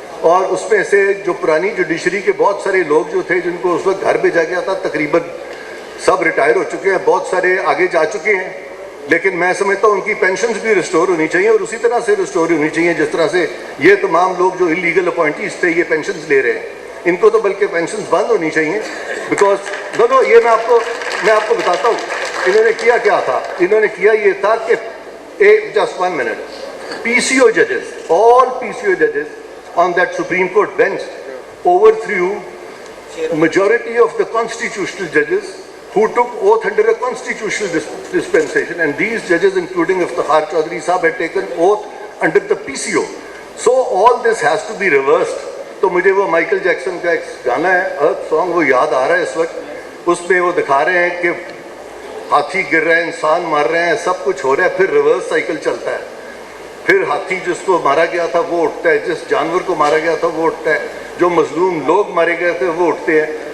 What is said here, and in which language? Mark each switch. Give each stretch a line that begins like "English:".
Urdu: اور اس میں سے جو پرانی جوڈیشری کے بہت سارے لوگ جو تھے جن کو اس وقت گھر بھیجا گیا تھا تقریباً سب ریٹائر ہو چکے ہیں, بہت سارے آگے جا چکے ہیں, لیکن میں سمجھتا ہوں ان کی پینشنز بھی ریسٹور ہونی چاہیے اور اسی طرح سے ریسٹور ہونی چاہیے جس طرح سے یہ تمام لوگ جو انلیگل اپوائنٹیز تھے یہ پینشنز لے رہے ہیں, ان کو تو بلکہ پینشنز بند ہونی چاہیے. بیکاز نو یہ میں آپ کو بتاتا ہوں انہوں نے کیا تھا. انہوں نے کیا یہ تھا کہ just
English: 1 minute, PCO judges, all PCO judges on that Supreme Court bench overthrew majority of the constitutional judges who took oath under a constitutional dispensation, and these judges including Iftikhar Chaudhary Sahab had taken oath under the PCO. So all this has to be reversed.
Urdu: تو مجھے وہ Michael Jackson کا ایک گانا ہے ارتھ song وہ یاد آ رہا ہے اس وقت, اس میں وہ دکھا رہے ہیں کہ ہاتھی گر رہے ہیں, انسان مار رہے ہیں, سب کچھ ہو رہا ہے, پھر ریورس سائیکل چلتا ہے, پھر ہاتھی جس کو مارا گیا تھا وہ اٹھتا ہے, جس جانور کو مارا گیا تھا وہ اٹھتا ہے, جو مظلوم لوگ مارے گئے تھے وہ اٹھتے ہیں.